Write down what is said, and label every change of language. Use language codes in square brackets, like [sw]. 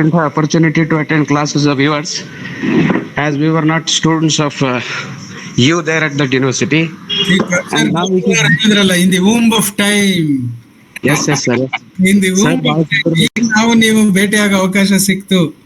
[en] Opportunity to attend classes of yours as we were not students of you there at that university. And now in the womb of time. Yes sir. In the womb of time [kn] ನಾವು ನೀವು ಭೇಟಿಯಾಗ ಅವಕಾಶ ಸಿಕ್ತು.